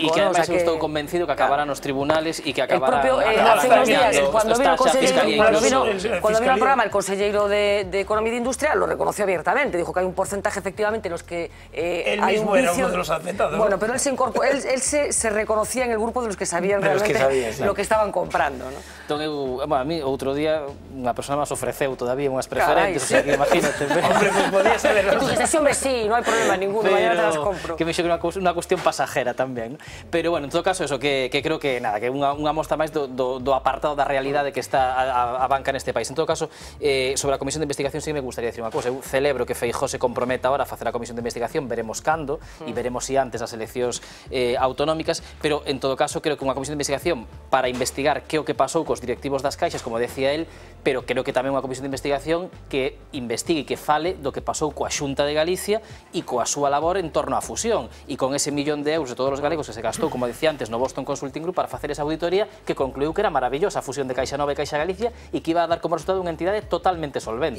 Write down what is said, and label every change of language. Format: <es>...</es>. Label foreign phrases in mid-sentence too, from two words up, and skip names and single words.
<es>Y que además</es> <gl>estou convencido</gl> <es>que acabarán los tribunales y que acabarán... Hace unos días, cuando vino al programa el consejero de Economía y de Industria, lo reconoció abiertamente. Dijo que hay un porcentaje, efectivamente, en los que él mismo era uno de los afectados. Bueno, pero él se reconocía en el grupo de los que sabían realmente lo que estaban comprando.</es> <gl>Entón, a mí, outro día, unha persona máis ofreceu todavía unhas preferentes, o sea, que imagínate.</gl> <es>Hombre, pues podía saber... Hombre, sí, no hay problema ninguno, mañana te las compro.</es> <gl>Que me xo que unha cuestión pasajera tamén.</gl> <es>Pero, bueno, en todo caso, eso, que creo que, nada,</es> <gl>que unha mostra máis do apartado da realidade que está a banca neste país. En todo caso, sobre a Comisión de Investigación,</gl> <es>sí me gustaría decir</es> <gl>unha cousa. Eu celebro que Feijóo se comprometa ahora a facer a Comisión de Investigación, veremos cando, e veremos si antes das eleccións autonómicas, pero, en todo caso, creo que unha Comisión de Investigación para investigar que o que pasou cos directivos das caixas, como decía él, pero creo que tamén unha Comisión de Investigación que investigue e que fale do que pasou coa Xunta de Galicia e coa súa labor en torno á fusión e con ese 1 millón de euros de todos os galegos que se gastou, como decía antes, no Boston Consulting Group para facer esa auditoría que concluiu que era maravillosa a fusión de Caixa Nova e Caixa Galicia e que iba a dar como resultado unha entidade totalmente solvente.</gl>